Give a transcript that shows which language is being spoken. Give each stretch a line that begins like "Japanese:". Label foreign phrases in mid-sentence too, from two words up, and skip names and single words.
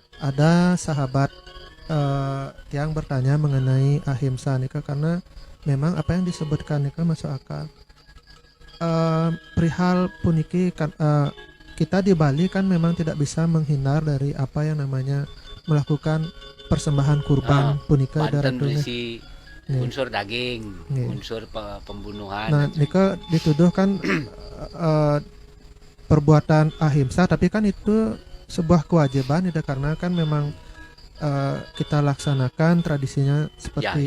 Indonesian: Ada sahabat Tiang bertanya mengenai ahimsa nih Kak, karena memang apa yang disebutkan nih Kak masuk akal. Perihal puniki kan kita di Bali kan memang tidak bisa menghindar dari apa yang namanya melakukan persembahan kurban punika Banten daratunya. berisi unsur daging, Nih. unsur pembunuhan. Nah, Nika dituduh kan perbuatan ahimsa, tapi kan itu sebuah kewajiban itu karena kan memang kita laksanakan tradisinya Ya, seperti